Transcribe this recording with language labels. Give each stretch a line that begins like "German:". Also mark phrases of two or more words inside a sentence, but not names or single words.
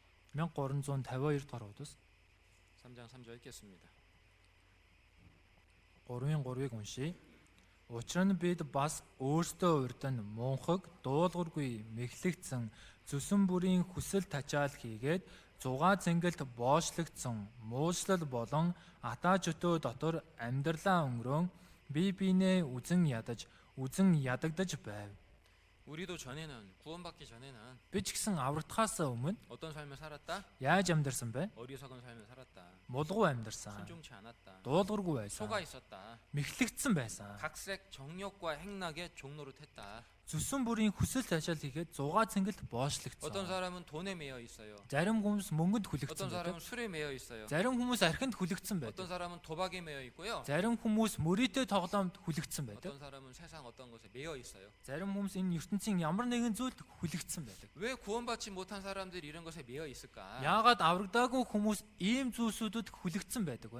Mongolian: 1352 дугаар удас
Korean: 3장 3절 읽겠습니다.
Mongolian: 3-ын 3-ыг уншийе. Учир нь бид бас өөрсдөө урд нь мунхаг, дуулуургүй, мэхлэгдсэн зүсэн бүрийн хүсэл тачаал хийгээд зугаа цэнгэлт боочлогдсон муучлал болон атаа жөтөө дотор амьдралаа өнгөрөн бие биенээ үзэн ядагдаж байв.
Korean: 우리도 전에는 구원받기 전에는
Mongolian: Би ч гэсэн аврагдахаас өмнө
Korean: 어떤 삶을 살았다?
Mongolian: яаж амьдарсан бэ?
Korean: 어리석은 삶을 살았다.
Mongolian: Мулгуу амьдарсан.
Korean: 순종치 않았다.
Mongolian: Дуулуургүй байсан.
Korean: 속아 있었다.
Mongolian: Мэхлэгдсэн байсан.
Korean: 각색 정욕과 행락의 종로로 텄다.
Mongolian: Зүсэн бүрийн хүсэл тачаал хийгээд зугаа цэнгэлт боочлогдсон.
Korean: 어떤 사람은 돈에 매여 있어요.
Mongolian: Зарим хүмүүс мөнгөнд хүлэгдсэн
Korean: 어떤
Mongolian: байдаг.
Korean: 사람은 술에 매여 있어요.
Mongolian: Зарим хүмүүс архинд хүлэгдсэн байдаг.
Korean: 어떤 사람은 도박에 매여 있고요.
Mongolian: Зарим хүмүүс мөрөөдөө тоглоомд хүлэгдсэн байдаг.
Korean: 어떤 사람은 세상 어떤 것에 매여 있어요.
Mongolian: Зарим хүмүүс энэ ертөнцийн ямар нэгэн зүйлд хүлэгдсэн байдаг.
Korean: 왜 구원받지 못한 사람들이 이런 것에 매여 있을까?
Mongolian: Яагаад аврагдаагүй хүмүүс ийм зүйлсүүдэд хүлэгдсэн байдаг вэ?